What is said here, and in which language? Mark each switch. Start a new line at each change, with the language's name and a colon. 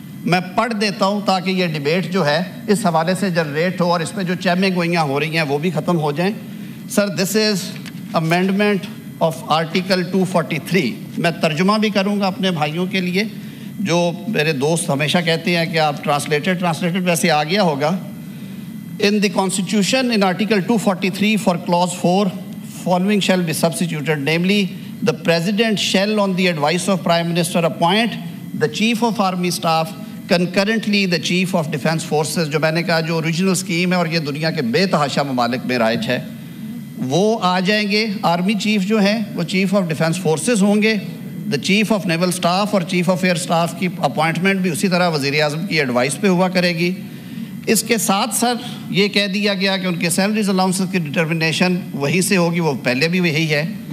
Urdu: میں پڑھ دیتا ہوں تاکہ یہ ڈیبیٹ جو ہے اس حوالے سے جنریٹ ہو اور اس پہ جو چہمیں گوئیاں ہو رہی ہیں وہ بھی ختم ہو جائیں.
English: Sir this is amendment of article 243.
Urdu: میں ترجمہ بھی کروں گا اپنے بھائیوں کے لیے. جو میرے دوست ہمیشہ کہتے ہیں کہ آپ ٹرانسلیٹڈ ویسے آ گیا ہوگا.
English: In the Constitution, in Article 243 for Clause 4, following shall be substituted, namely, the President shall, on the advice of Prime Minister, appoint the Chief of Army Staff, concurrently the Chief of Defence Forces.
Urdu: جو میں نے کہا جو original scheme ہے اور یہ دنیا کے بے تحاشا ممالک میں رائج ہے، وہ آ جائیں گے. آرمی چیف جو ہیں وہ چیف آف ڈیفینس فورسز ہوں گے. دا چیف آف نیول اسٹاف اور چیف آف ایئر اسٹاف کی اپوائنٹمنٹ بھی اسی طرح وزیر اعظم کی ایڈوائس پہ ہوا کرے گی. اس کے ساتھ سر یہ کہہ دیا گیا کہ ان کے سیلریز الاؤنسز کی ڈٹرمنیشن وہیں سے ہوگی، وہ پہلے بھی وہی ہے.